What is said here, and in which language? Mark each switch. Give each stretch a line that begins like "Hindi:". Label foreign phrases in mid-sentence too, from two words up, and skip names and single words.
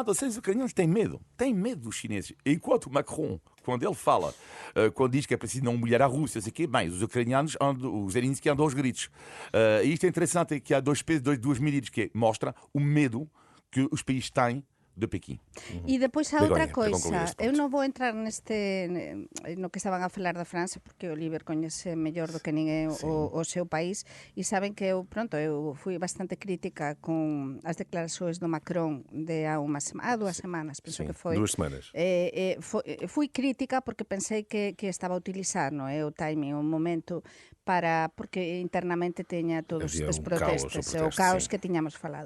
Portuguese: Ou seja, os ucranianos têm medo dos chineses. Enquanto o Macron, quando ele fala, quando diz que é preciso não humilhar a Rússia, sei que, bem, os ucranianos, os Zelensky andam aos gritos. E isto é interessante, é que há duas medidas que mostram o medo que os países têm de Pequim.
Galician: E depois há outra coisa, eu non vou entrar no que estaban a falar da França, porque o Oliver coñece mellor do que ninguén o seu país, e saben que eu fui bastante crítica con as declarações do Macron de há 2 semanas, penso que foi. 2 semanas. Fui crítica porque pensei que estaba a utilizar o timing, o momento porque internamente teña todos estes protestos, o caos que tiñamos falado.